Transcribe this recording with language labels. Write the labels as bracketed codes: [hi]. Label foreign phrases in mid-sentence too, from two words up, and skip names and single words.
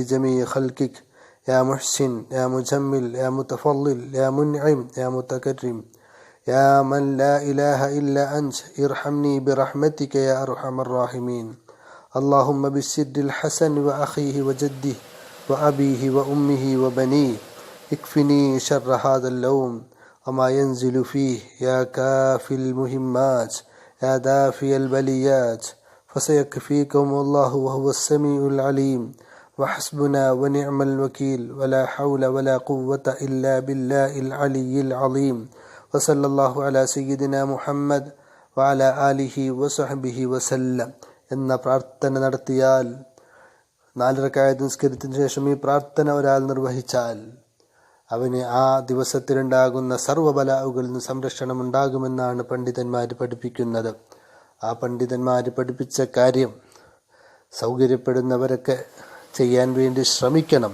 [ar] جميع خلقك يا محسن يا مجمل يا متفضل يا منعم يا متكرم يا من لا إله إلا أنت ارحمني برحمتك يا أرحم الراحمين اللهم بالسيد الحسن وأخيه وجده وأبيه وأمه وبنيه اكفني شر هذا اللوم وما ينزل فيه يا كافي المهمات يا دافي البليات فسيكفيكم الله وهو السميع العليم وحسبنا ونعم الوكيل ولا حول ولا قوة إلا بالله العلي العظيم وصلى الله على سيدنا محمد وعلى آله وصحبه وسلم. [ml] എന്ന പ്രാർത്ഥന നടത്തിയാൽ, 4 റകഅത്ത് നിസ്കരിച്ചതിനു ശേഷം ഈ പ്രാർത്ഥന ഒരാൾ നിർവഹിച്ചാൽ അവന് ആ ദിവസത്തിലുണ്ടാകുന്ന സർവ്വബലാഉകളിൽ നിന്ന് സംരക്ഷണം ഉണ്ടാകുമെന്നാണ് പണ്ഡിതന്മാർ പഠിപ്പിക്കുന്നത്. ആ പണ്ഡിതന്മാർ പഠിപ്പിച്ച കാര്യം സൗകര്യപ്പെടുന്നവരൊക്കെ ചെയ്യാൻ വേണ്ടി ശ്രമിക്കണം.